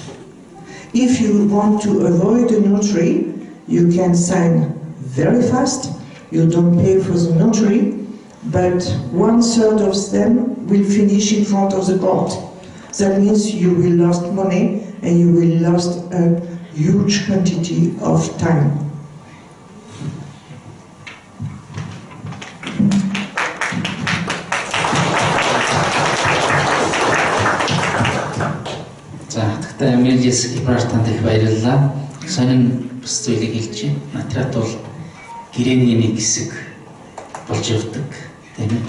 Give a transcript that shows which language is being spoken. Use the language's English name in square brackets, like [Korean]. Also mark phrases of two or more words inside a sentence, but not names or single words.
[English] If you want to avoid a notary, you can sign very fast, you don't pay for the notary, but 1/3 of them will finish in front of the court. That means you will lose money and you will lose a huge quantity of time. [Mongolian] За, хатагтай Амелис Ибартанд их баярлалаа. Сонин бус зүйлийг хэлж байна. Нотариат бол гэрээний нэг хэсэг болж явдаг, тийм ээ.